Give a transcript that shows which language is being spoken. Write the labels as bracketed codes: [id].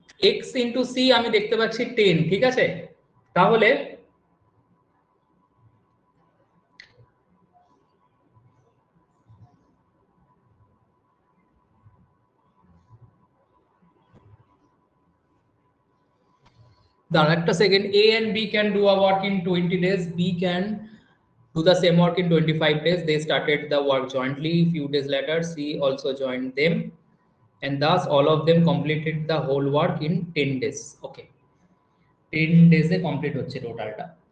[bn] X into C আমি দেখতে পাচ্ছি 10, ঠিক আছে, তাহলে দাঁড়া একটা second, [en] A and B can [bn] do a work in 20 days, B can [en] do the same work in 25 days. They started the work jointly. Few days later, C also joined them, and thus all of them completed the whole work in 10 days. Okay, 10 days [bn] A complete হচ্ছে টোটালটা।